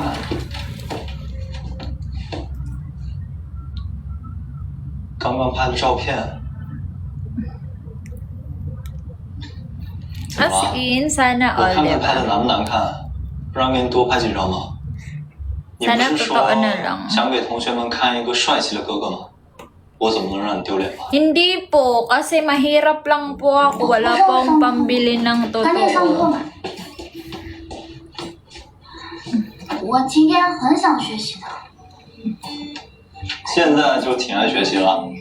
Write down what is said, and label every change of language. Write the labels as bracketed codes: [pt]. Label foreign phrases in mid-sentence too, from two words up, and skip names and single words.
[zh] 拿来看看。刚刚拍的照片。 [en] As in, [tl] sana [zh] 我 [tl] all, [zh] 看 [tl] di [zh] 看拍的 [tl] ba? [zh] 难不难看，不然给你多拍几张吗？你不 [tl] Sana [zh] 是说 [tl] totoo na lang. [zh] 想给同学们看一个帅气的哥哥吗？我怎么能让你丢脸呢？ [tl] Hindi po, kasi mahirap lang po ako. Wala po akong pambili ng [zh] 赶紧上课 [tl] totoo. [zh] 吧。我今天很想学习的。现在就挺爱学习了。